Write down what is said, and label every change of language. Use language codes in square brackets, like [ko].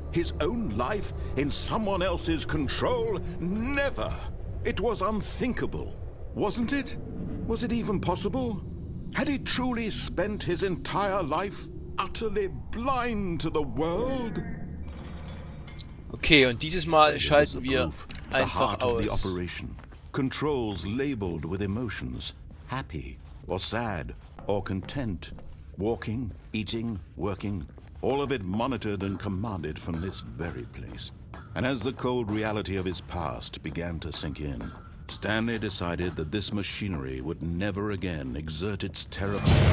[en] His own life in someone else's control? Never! It was unthinkable. Wasn't it? Was it even possible? Had he truly spent his entire life utterly blind to the world? [de] Okay, und dieses Mal schalten wir einfach aus. [en] The operation. Controls labeled with emotions. Happy or sad or content. Walking, eating, working. all of it monitored and commanded from this very place. And as the cold reality of his past began to sink in, Stanley decided that this machinery would never again exert its terrible...